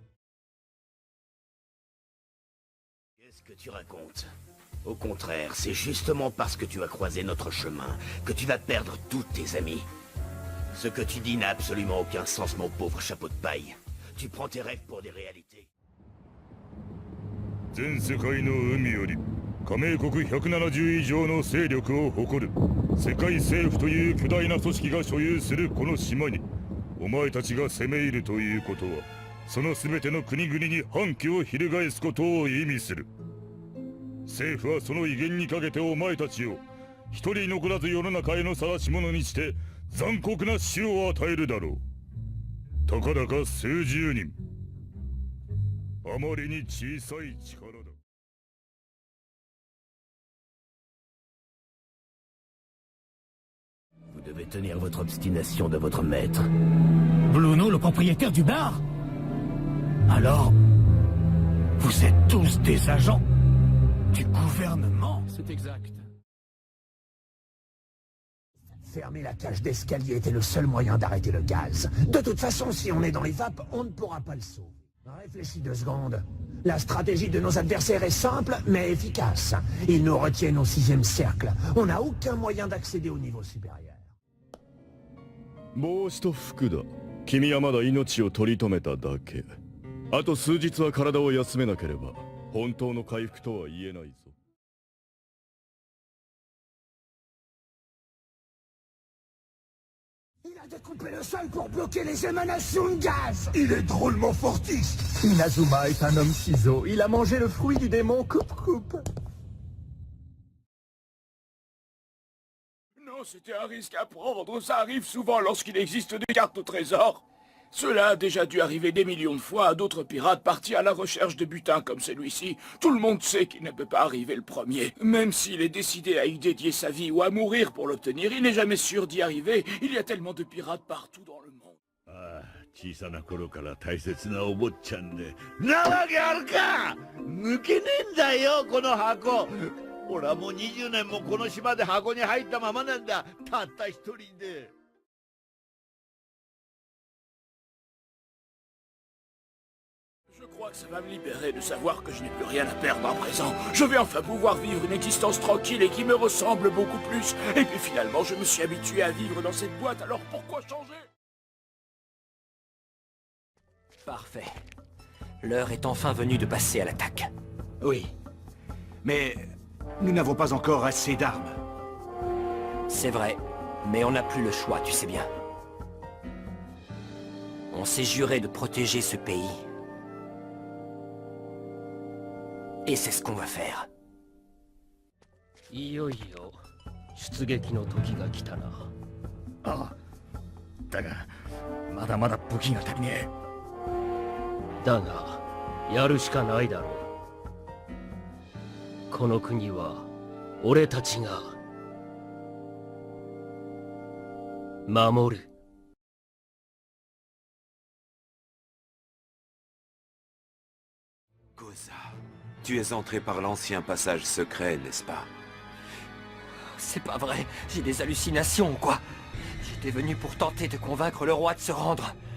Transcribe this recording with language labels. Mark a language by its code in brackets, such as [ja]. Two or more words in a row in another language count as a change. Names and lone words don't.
[fr] Qu'est-ce que tu racontes? Au contraire, c'est justement parce que tu as croisé notre chemin que tu vas perdre tous tes amis. Ce que tu dis n'a absolument aucun sens, mon pauvre chapeau de paille. Tu prends tes rêves pour des réalités. [ja] 全世界の海より加盟国170以上の勢力を誇る世界政府という巨大な組織が所有するこの島にお前たちが攻め入るということはその全ての国々に反旗を翻すことを意味する。政府はその威厳にかけてお前たちを一人残らず世の中への晒し者にして残酷な死を与えるだろう。たかだか数十人。あまりに小さい力だ。 [fr] Vous devez tenir votre obstination de votre maître. Bruno, le propriétaire du bar? Alors, vous êtes tous des agents du gouvernement? C'est exact. Fermer la cage d'escalier était le seul moyen d'arrêter le gaz. De toute façon, si on est dans les vapes, on ne pourra pas le sauver. Réfléchis 2 secondes. La stratégie de nos adversaires est simple, mais efficace. Ils nous retiennent au 6e cercle. On n'a aucun moyen d'accéder au niveau supérieur. [ja] 帽子と服だ。君はまだ命を取り留めただけ。あと数日は体を休めなければ本当の回復とは言えないぞ。 [fr] Il a découpé le sol pour bloquer les émanations de gaz. Il est drôlement fortiste. Inazuma est un homme ciseau. Il a mangé le fruit du démon coupe-coupe. Non, c'était un risque à prendre. Ça arrive souvent lorsqu'il existe des cartes au trésor. Cela a déjà dû arriver des millions de fois à d'autres pirates partis à la recherche de butin comme celui-ci. Tout le monde sait qu'il ne peut pas arriver le premier. Même s'il est décidé à y dédier sa vie ou à mourir pour l'obtenir, il n'est jamais sûr d'y arriver. Il y a tellement de pirates partout dans le monde. [ja] ああ、小さな頃から大切なお坊ちゃんで。なわけあるか！抜けねえんだよ、この箱。俺はもう20年もこの島で箱に入ったままなんだ。たった一人で。 [fr] Je crois que ça va me libérer de savoir que je n'ai plus rien à perdre à présent. Je vais enfin pouvoir vivre une existence tranquille et qui me ressemble beaucoup plus. Et puis finalement, je me suis habitué à vivre dans cette boîte, alors pourquoi changer? Parfait. L'heure est enfin venue de passer à l'attaque. Oui. Mais nous n'avons pas encore assez d'armes. C'est vrai, mais on n'a plus le choix, tu sais bien. On s'est juré de protéger ce pays. Et c'est ce qu'on va faire. [ja] いよいよ出撃の時が来たな。ああ。だが、まだまだ武器が足りねえ。だが、やるしかないだろう。この国は俺たちが守る。 [fr] Tu es entré par l'ancien passage secret, n'est-ce pas? C'est pas vrai, j'ai des hallucinations ou quoi? J'étais venu pour tenter de convaincre le roi de se rendre.